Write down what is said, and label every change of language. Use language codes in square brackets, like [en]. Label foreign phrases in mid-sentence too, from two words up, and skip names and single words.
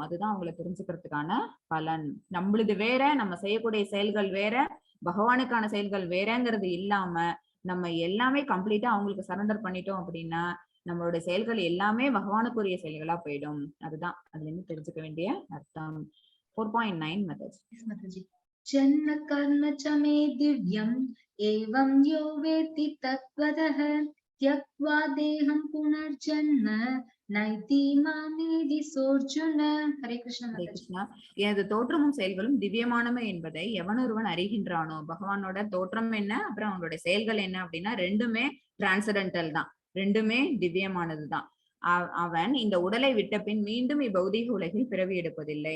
[ta] அதுதான் அவங்களை தெரிஞ்சுக்கிறதுக்கான பலன். நம்மளுது வேற, நம்ம செய்யக்கூடிய செயல்கள் வேற, பகவானுக்கான செயல்கள் வேறங்கிறது இல்லாம நம்ம எல்லாமே கம்ப்ளீட்டா அவங்களுக்கு சரண்டர் பண்ணிட்டோம் அப்படின்னா நம்மளோட செயல்கள் எல்லாமே பகவானுக்குரிய செயல்களா போயிடும். அதுதான் அதுல இருந்து தெரிஞ்சுக்க வேண்டிய அர்த்தம். 4.9 மெத்தட்ஸ். [sa] जन्म कर्म च मे दिव्यम् एवं यो वेत्ति तत्त्वतः त्यक्त्वा देहं पुनर्जन्म नैति मामेदि सोऽर्जुन. हरे कृष्ण. [ta] ஹரே கிருஷ்ணா. எனது தோற்றமும் செயல்களும் திவ்யமானவை என்பதை எவன் ஒருவன் அறிகின்றானோ, பகவானோட தோற்றம் என்ன, அப்புறம் அவனோட செயல்கள் என்ன அப்படின்னா ரெண்டுமே டிரான்சடென்டல் தான், ரெண்டுமே திவ்யமானதுதான். அவன் இந்த உடலை விட்ட பின் மீண்டும் இப்பௌதீக உலகில் பிறவி எடுப்பதில்லை.